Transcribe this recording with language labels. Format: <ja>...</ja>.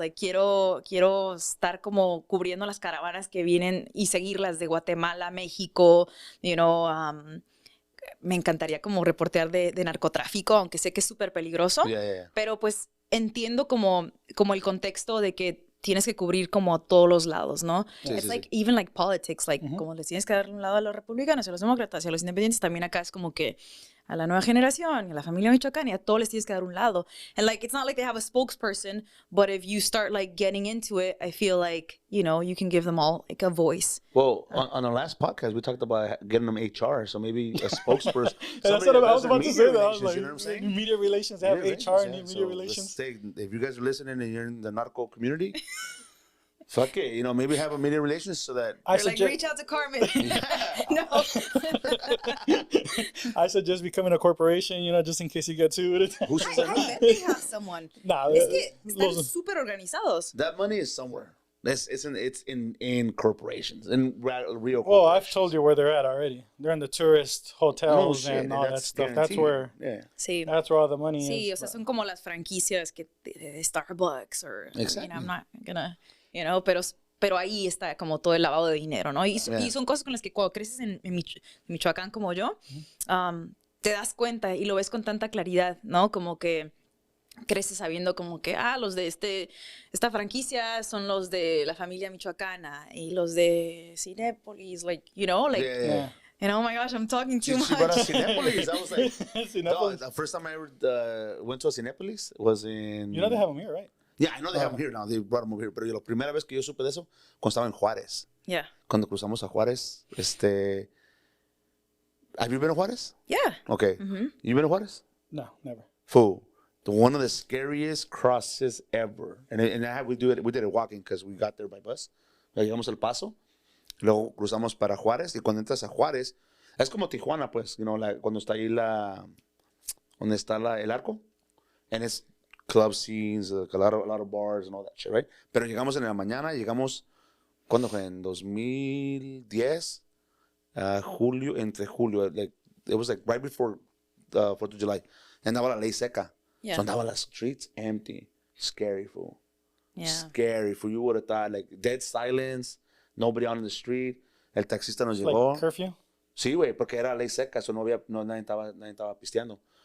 <es>Like, quiero estar como cubriendo las caravanas que vienen y seguirlas de Guatemala, México,</es> <en>you know,</en> <es>me encantaría como reportear de narcotráfico, aunque sé que es súper peligroso, pero pues entiendo como el contexto de que tienes que cubrir como a todos los lados, ¿no?</es> <en>It's like, even like politics, like,</en> <es>como les tienes que dar un lado a los republicanos, a los demócratas y a los independientes, también acá es como que a la nueva generación, a la familia Michoacán, y a todos les tienes que dar un lado.</es> <en>And, like, it's not like they have a spokesperson, but if you start, like, getting into it, I feel like, you know, you can give them all, like, a voice. Well, on the last podcast, we talked about getting them HR, so maybe a spokesperson. That's what I was about to say. That I was like, you know what I'm saying? Media relations, they have HR and media relations. Say, if you guys are listening and you're in the narco community, fuck it, you know, maybe have a media relations so that Like, reach out to Carmen. No. I suggest becoming a corporation, you know, just in case you get sued. Who says that? I bet they have someone. Nah,</en> <es>es que están súper organizados.</es> <en>That money is somewhere. It's in corporations, in real corporations. Well, I've told you where they're at already. They're in the tourist hotels and all that stuff. Guaranteed. That's where. Yeah.</en> <es>Sí.</es> <en>That's where all the money</en> <es>Sí,</es> <en>is.</en> <es>o sea, son como las franquicias que de Starbucks or,</es> <en>Exactly. you know, I'm not gonna, you know,</en> <es>pero ahí está como todo el lavado de dinero, ¿no? Y son cosas con las que cuando creces en Michoacán como yo, te das cuenta y lo ves con tanta claridad, ¿no? Como que creces sabiendo como que, los de esta franquicia son los de la familia michoacana y los de Cinépolis,</es> <en>like, you know, like, Yeah. and oh my gosh, I'm talking too much. She brought us Cinépolis. I was like, Cinépolis. the first time I ever went to a Cinépolis was in... You know they have them here, right? Yeah, I know they have them here now. They brought them over here.</en> <es>Pero la primera vez que yo supe de eso, cuando estaba en Juárez.</es> <en>Yeah.</en> <es>Cuando cruzamos a Juárez,</es> <en>Have you been to Juárez? Yeah. Okay. You been to Juárez? No, never. Fool. One of the scariest crosses ever. And we did it walking because we got there by bus.</en> <es>Llegamos al Paso. Luego cruzamos para Juárez. Y cuando entras a Juárez, es como Tijuana, pues,</es> <en>you know,</en> <es>cuando está ahí donde está el arco.</es> <en>And it's club scenes, like a lot of bars and all that shit, right?</en> <es>Pero llegamos en la mañana, ¿cuándo fue? En 2010, entre julio,</es> <en>like, it was like right before 4th of July.</en> <es>Andaba la ley seca.</es> <en>Yeah. So</en> <es>andaba las</es> <en>streets empty. Scary, fool. Yeah. Scary, fool. You would have thought, like, dead silence, nobody on the street. El taxista nos llegó. Like curfew?</en> <es>Sí, güey, porque era ley seca, so nadie estaba pisteando.</es>